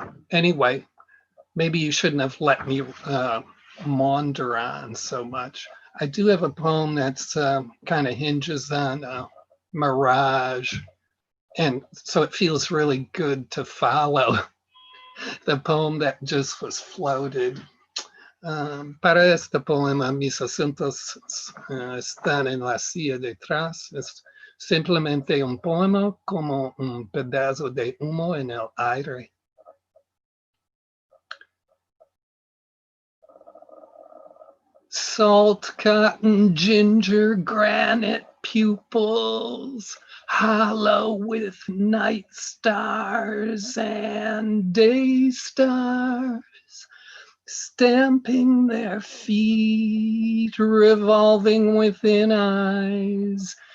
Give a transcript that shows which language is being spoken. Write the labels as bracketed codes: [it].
[en] Anyway, maybe you shouldn't have let me maunder on so much. I do have a poem that's kind of hinges on mirage. And so it feels really good to follow the poem that just was floated. [es] Para este poema, mis acentos están en la silla detrás. Es simplemente un poema como un pedazo de humo en el aire. [en] Salt, cotton, ginger, granite pupils, hollow with night stars and day stars, stamping their feet, revolving within eyes,